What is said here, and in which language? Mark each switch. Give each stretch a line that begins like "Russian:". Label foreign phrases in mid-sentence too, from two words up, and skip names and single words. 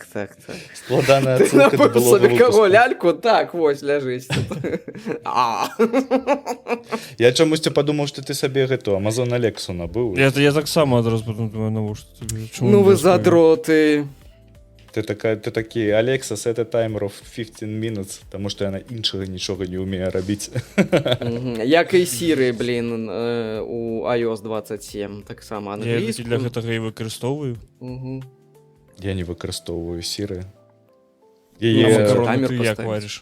Belarusian: Складаная ацэнка да былога выпуску. Каго ляльку? Так, вось, ляжыць. Я чамусьці падумаў, што ты сабе гэту Amazon Алексу набыў. Я таксама адразу подумаю, навошта тебе? Ну вы задроты. Ты такі, Алекса,
English: set a timer of 15 minutes,
Belarusian: таму што яна іншага нічога не ўмее рабіць. Як і Siri, блін, у iOS 27, таксама англійскую. Я для гэтага і выкарыстоўваю. Я не выкарыстоўваю Siri. Макароны ты як вариш?